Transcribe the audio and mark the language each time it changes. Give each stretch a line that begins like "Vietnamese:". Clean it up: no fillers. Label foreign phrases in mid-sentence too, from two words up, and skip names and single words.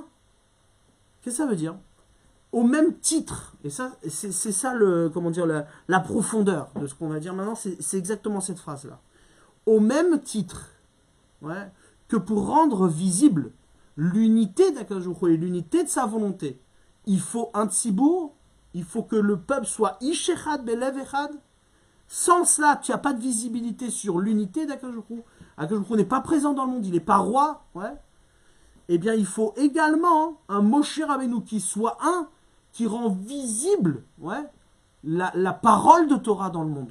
French: Qu'est-ce que ça veut dire? Au même titre, et ça, c'est ça le, comment dire, la profondeur de ce qu'on va dire maintenant, c'est exactement cette phrase-là. Au même titre, ouais, que pour rendre visible l'unité d'
Hebrew: הקדוש ברוך הוא
French: et l'unité de sa volonté. Il faut un tzibour, il faut que le peuple soit
Hebrew: איש אחד בלב אחד.
French: Sans cela, tu n'as pas de visibilité sur l'unité d'
Hebrew: הקדוש ברוך הוא. הקדוש ברוך הוא
French: n'est pas présent dans le monde, il n'est pas roi. Ouais. Eh bien, il faut également un Moshe Rabbeinu qui soit un, qui rend visible la parole de Torah dans le monde.